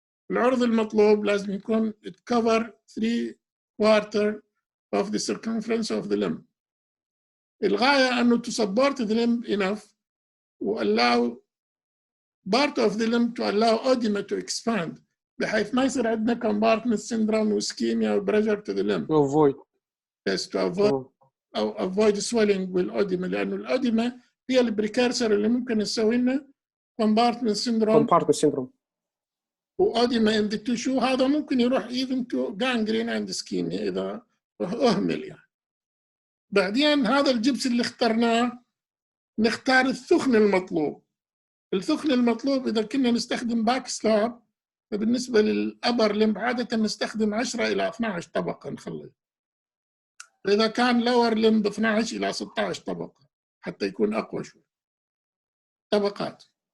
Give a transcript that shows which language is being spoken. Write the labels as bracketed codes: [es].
[ar] العرض المطلوب لازم يكون [en] it cover 3/4 of the circumference of the limb. [ar] الغاية أنه [en] to support the limb enough و allow part of the limb to allow oedema to expand [ar] بحيث ما يصير عندنا [en] compartment syndrome و ischemia و pressure to the limb. To avoid. Yes, to avoid [ar] أو [en] avoid swelling [ar] والأوديما لأنه الأوديما هي البريكارسر اللي ممكن يسوي لنا compartment syndrome. وأوديما [en] in the tissue [ar] هذا ممكن يروح [en] even to gangrene and ischemia [ar] إذا أهمل يعني. بعدين هذا الجبس اللي اخترناه نختار الثخن المطلوب. الثخن المطلوب إذا كنا نستخدم باك سلاب فبالنسبة للأبر لمب عادة نستخدم 10 إلى 12 طبقة نخلي. إذا كان لور لمب 12 إلى 16 طبقة حتى يكون أقوى شوي. طبقات.